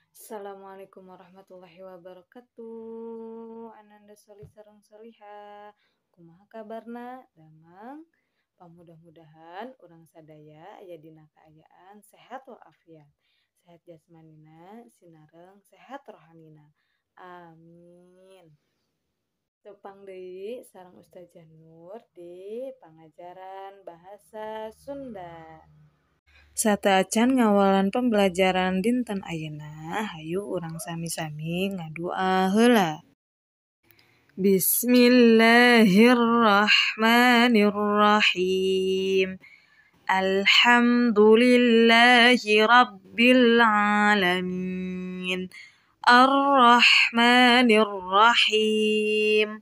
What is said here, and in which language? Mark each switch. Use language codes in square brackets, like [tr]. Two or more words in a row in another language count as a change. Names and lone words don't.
[ar] السلام عليكم ورحمة الله وبركاته. [su] Ananda soli sareng soliha. Kumaha kabarna? Damang. Pamudah-mudahan urang sadaya aya dina kaayaan sehat walafiat. Sehat jasmanina, sinareng sehat rohanina. Amin. Tepang deui sareng Ustazah Nur di pangajaran bahasa Sunda. Sataacan ngawalan pembelajaran dinten ayeuna, hayu urang sami-sami ngadua heula. [ar] بسم الله الرحمن الرحيم. الحمد لله رب العالمين. الرحمن الرحيم.